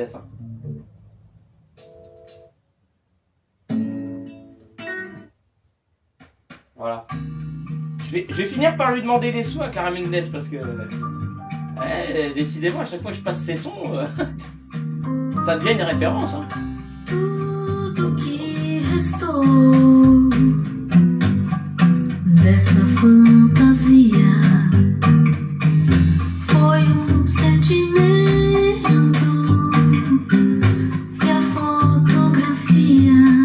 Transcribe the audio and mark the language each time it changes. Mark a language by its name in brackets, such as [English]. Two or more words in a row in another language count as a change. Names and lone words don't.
[French] Hein. Voilà. Je vais finir par lui demander des sous à Clara Mendes parce que... décidément, à chaque fois que je passe ses sons, ça devient une référence. Hein. [Portuguese] Tudo que restou dessa fantasia foi sentimento e a fotografia.